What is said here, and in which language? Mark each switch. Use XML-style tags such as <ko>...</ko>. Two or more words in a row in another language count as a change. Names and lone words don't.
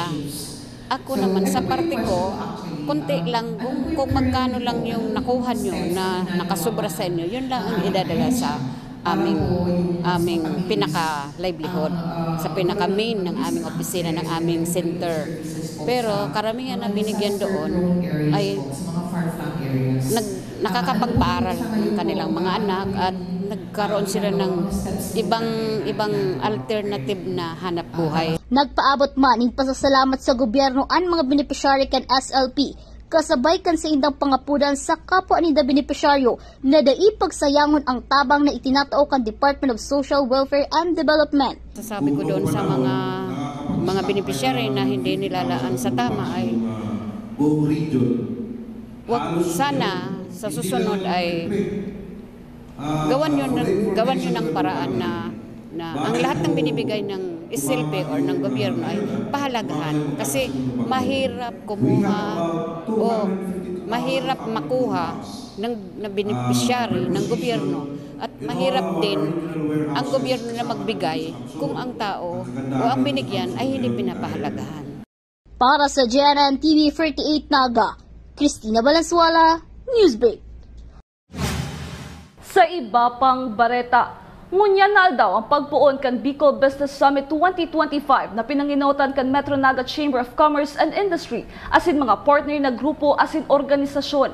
<tl>Ako naman, sa parte ko, konti lang, kung magkano lang yung nakuha nyo na nakasubra sa inyo, yun lang ang idadala sa aming pinaka-livelihood, sa pinaka-main ng aming opisina, ng aming center. Pero karamihan na binigyan doon ay nakakapagpaaral ng kanilang mga anak at nagkaroon sila ng ibang alternative na hanap buhay.</tl> <bik>Nagpaabot man ng pasasalamat sa gobyerno ang mga benepisyaryo kan SLP, kasabay kan sa indang pangapudan sa kapwa ni da benepisyaryo na daipagsayangon ang tabang na itinatao kan Department of Social Welfare and Development.</bik> <tl>Sasabi ko doon sa mga benepisyaryo na hindi nilalaan sa tama ay wag sana sa susunod ay gawan yun ng paraan na ang lahat ng binibigay ng SLP or ng gobyerno ay pahalagahan. Kasi mahirap kumuha o mahirap makuha na beneficiary ng gobyerno. At mahirap din ang gobyerno na magbigay kung ang tao o ang binigyan ay hindi pinapahalagahan. Para sa GNN TV 48 Naga, Cristina Valenzuela, Newsbreak.</tl> <bik>Sa iba pang bareta, ngunyan na daw ang pagpuon kan Bicol Business Summit 2025 na pinanginotan kan Metro Naga Chamber of Commerce and Industry asin mga partner na grupo asin organisasyon.</bik>